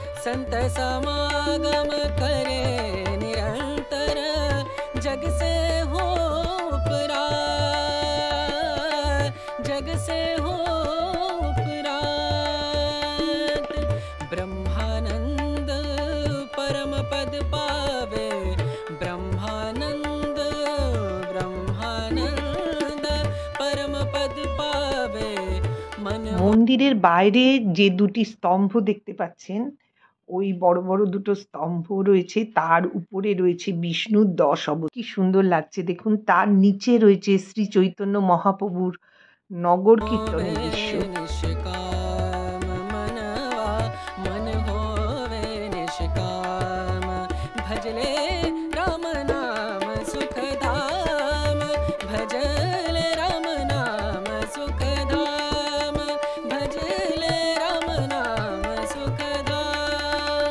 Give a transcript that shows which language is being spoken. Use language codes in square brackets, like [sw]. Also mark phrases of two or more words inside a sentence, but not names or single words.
[hi] संत समागम करे निरंतर, जग से हो उपरात, जग से हो उपरात। ब्रह्मानंद परम पद पावे, ब्रह्मानंद ब्रह्मानंद परम पद पावे। मन [bn] মন্দিরের বাইরে যে দুটি স্তম্ভ দেখতে পাচ্ছেন, ওই বড় বড় দুটো স্তম্ভ রয়েছে, তার উপরে রয়েছে বিষ্ণুর 10 অবতার। কি সুন্দর লাগছে দেখুন। তার নিচে রয়েছে শ্রী চৈতন্য মহাপ্রভুর নগর কীর্তনের দৃশ্য। [hi] निष्काम मनवा मन होवे निष्काम, भजले राम नाम सुख धाम, भजले राम नाम सुख धाम, भजले राम नाम सुख धाम।